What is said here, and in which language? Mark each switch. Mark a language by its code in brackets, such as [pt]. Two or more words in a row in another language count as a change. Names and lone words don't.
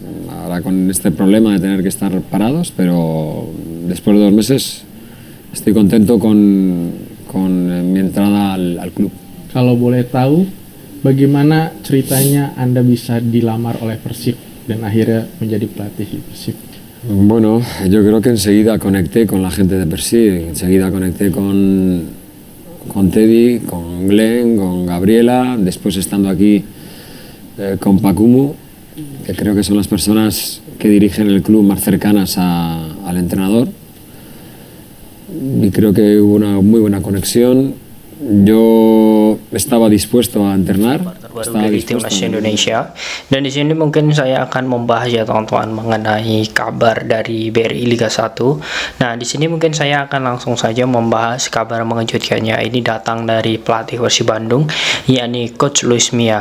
[es] ahora con este problema de tener que estar parados, pero después de 2 meses estoy contento con mi entrada al club. [id] Kalau boleh tahu, bagaimana ceritanya Anda bisa dilamar oleh Persib dan akhirnya menjadi pelatih di Persib? [es] Bueno, yo creo que enseguida conecté con la gente de Persib, enseguida conecté con Teddy, con Glenn, con Gabriela, después estando aquí con Pacumu, que creo que son las personas que dirigen el club más cercanas al entrenador, y creo que hubo una muy buena conexión. Yo estaba dispuesto a entrenar, [id] baru dari timnas Indonesia, dan di sini mungkin saya akan membahas ya teman-teman mengenai kabar dari BRI Liga 1. Nah, di sini mungkin saya akan langsung saja membahas kabar mengejutkannya. Ini datang dari pelatih Persib Bandung, yakni Coach Luis Mia.